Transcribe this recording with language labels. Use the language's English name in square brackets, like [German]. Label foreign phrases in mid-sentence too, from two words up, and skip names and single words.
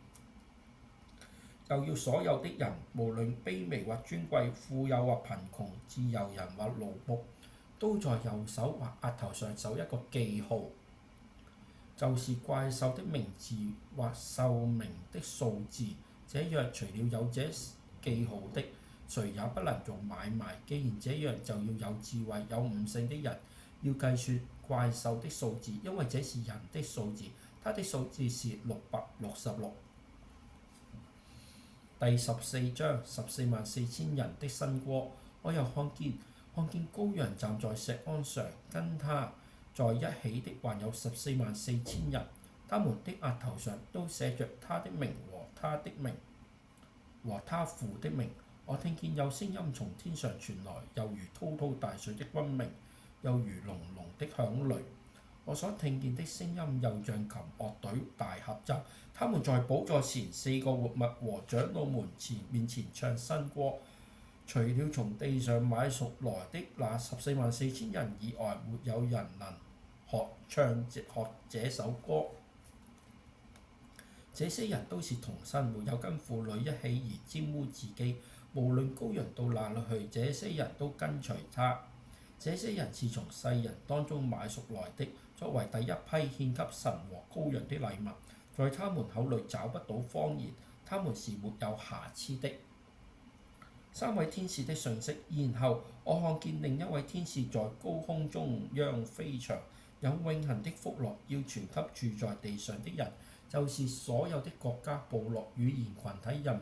[Chinese] 又要所有的人，無論卑微或尊貴、富有或貧窮、自由人或奴僕，都在右手或額頭上受一個記號，就是怪獸的名字或獸名的數字。這樣，除了有這記號的，誰也不能做買賣。既然這樣，就要有智慧、有悟性的人，要計算怪獸的數字，因為這是人的數字，它的數字是666。第14章144000人的新歌。我又看見羔羊站在錫安上，跟他在一起的還有144000人，他們的額頭上都寫着他的名和他的名和他父的名。我聽見有聲音從天上傳來，又如滔滔大水的轟鳴，又如隆隆的響雷。我所聽見的聲音又像琴樂隊大合奏，他們在寶座前、4個活物和長老們面前唱新歌。除了從地上買贖來的那144000人以外，沒有人能唱這首歌。這些人都是童身，沒有跟婦女一起而沾污自己。無論羔羊到哪裏去，這些人都跟隨他。這些人是從世人當中買贖來的，作為第一批獻給神和羔羊的禮物。在他們口裏找不到謊言，他們是沒有瑕疵的。3位天使的訊息。然後我看見另一位天使在高空中央飛翔，有永恆的福樂要傳給住在地上的人，就是所有的國家、部落、語言、群體、人民。